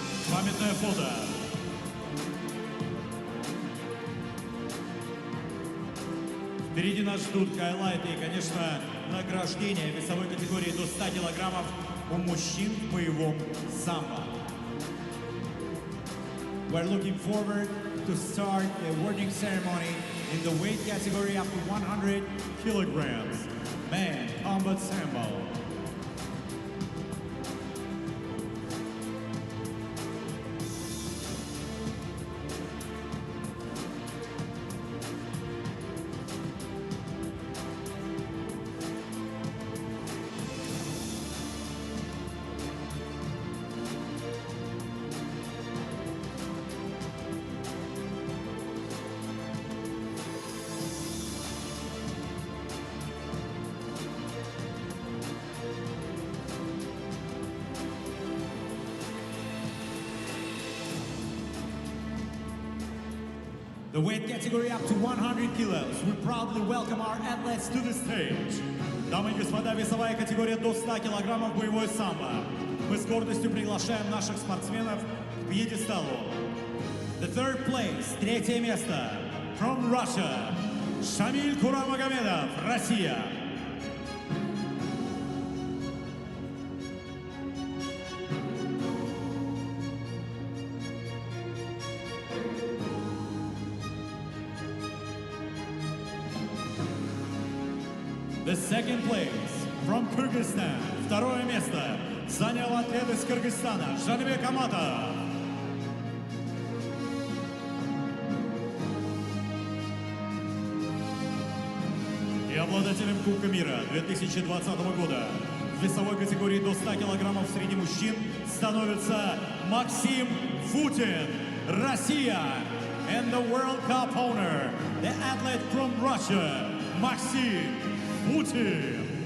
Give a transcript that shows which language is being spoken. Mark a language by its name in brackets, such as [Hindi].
[Russian] Памятное фото. Впереди нас ждут хайлайты и, конечно, награждение весовой категории до 100 килограммов у мужчин в боевом самбо. [English] We're looking forward to start the awarding ceremony in the weight category up to 100 kilograms. Man Combat Sambo. The weight category up to 100 kilos. We proudly welcome our athletes to the stage. [Russian] Дамы и господа, весовая категория до 100 килограммов боевой самбо. Мы с гордостью приглашаем наших спортсменов к пьедесталу. [English] The third place, [Russian] третье место, [English] from Russia, Шамиль Курамагомедов, Россия. The second place, from Kyrgyzstan, [Russian] второе место, занял атлет из Кыргызстана, Жаныбек Аматов. И обладателем Кубка мира 2020 года в весовой категории до 100 килограммов среди мужчин становится Максим Футин, Россия. [English] And the World Cup owner, the athlete from Russia, Максим Футин.